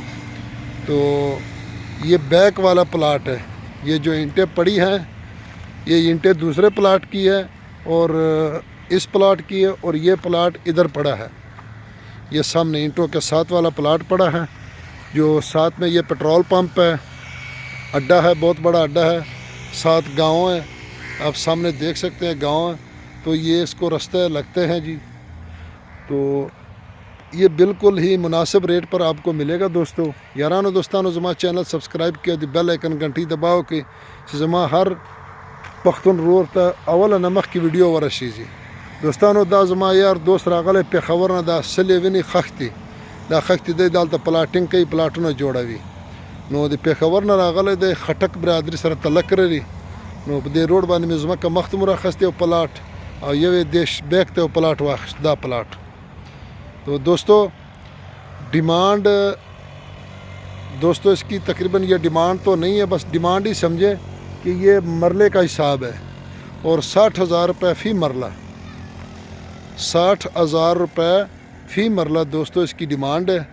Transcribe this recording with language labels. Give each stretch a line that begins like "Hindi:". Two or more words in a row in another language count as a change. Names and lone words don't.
Urdu: تو یہ بیک والا پلاٹ ہے، یہ جو اینٹیں پڑی ہیں یہ اینٹیں دوسرے پلاٹ کی ہے اور اس پلاٹ کی ہے، اور یہ پلاٹ ادھر پڑا ہے، یہ سامنے اینٹوں کے ساتھ والا پلاٹ پڑا ہے، جو ساتھ میں یہ
English: petrol pump
Urdu: ہے، اڈا ہے، بہت بڑا اڈا ہے، ساتھ گاؤں ہے، آپ سامنے دیکھ سکتے ہیں گاؤں ہے۔ تو یہ اس کو رستے لگتے ہیں جی۔ تو یہ بالکل ہی مناسب ریٹ پر آپ کو ملے گا دوستو۔
Pashto: یارانو دوستانو، زما چینل سبسکرائب کیا دی
English: bell icon
Pashto: گھنٹی دباؤ کہ زما ہر پختون رور تا اول نمخ کی ویڈیو ورشی جی۔ دوستانو، دا زما یار دوست راغله پیښور نه، دا سلی ویني خښتې، دا خښتې دی دلته پلاټینګ کوي، پلاټونه جوړوي. نو د پیښور نه راغلی دی، خټک برادري سره تعلق لري. نو په دې روډ باندې مې ځمکه مخ ته مو راخیستې یو پلاټ، او یو یې دیش بیک ته یو پلاټ واخیست، دا پلاټ.
Urdu: تو دوستو ڈیمانڈ، دوستو اس کی تقریباً یہ ڈیمانڈ تو نہیں ہے، بس ڈیمانڈ ہی سمجھے کہ یہ مرلے کا حساب ہے، اور 60,000 روپے فی مرلہ، 60,000 روپے فی مرلہ دوستو اس کی ڈیمانڈ ہے۔